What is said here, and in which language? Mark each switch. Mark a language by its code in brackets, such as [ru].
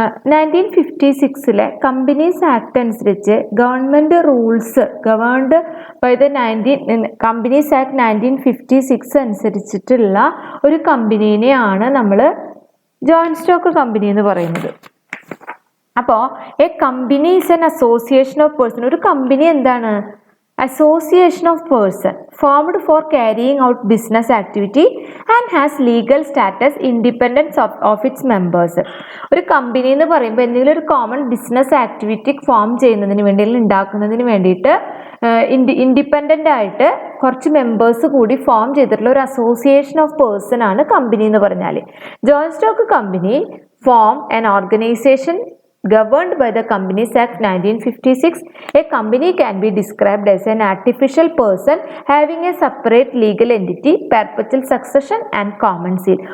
[ml] 1956 companies act അനുസരിച്ച് [en] government rules governed by the Companies Act [ml] 1956 അനുസരിച്ചിട്ടുള്ള ഒരു കമ്പനീനെയാണ് നമ്മൾ ജോയിന്റ് സ്റ്റോക്ക് കമ്പനി എന്ന് പറയുന്നത്. [en] അപ്പോൾ a company is an association of person. [ml] ഒരു കമ്പനി എന്താണ്? [en] Association of person formed for carrying out business activity and has legal status independent of its members. [ml] ഒരു company എന്ന് പറയുമ്പോൾ എന്തെങ്കിലും ഒരു കോമൺ ബിസിനസ് ആക്ടിവിറ്റി ഫോം ചെയ്യുന്നതിന് വേണ്ടി അല്ലെങ്കിൽ ഉണ്ടാക്കുന്നതിന് വേണ്ടിയിട്ട് ഇൻഡിപെൻഡൻ്റ് ആയിട്ട് കുറച്ച് മെമ്പേഴ്സ് കൂടി ഫോം ചെയ്തിട്ടുള്ള ഒരു അസോസിയേഷൻ ഓഫ് പേഴ്സൺ ആണ് കമ്പനി എന്ന് പറഞ്ഞാൽ. [en] Joint stock company form an organisation governed by the Companies Act 1956. A company can be described as an artificial person having a separate legal entity, perpetual succession and common seal.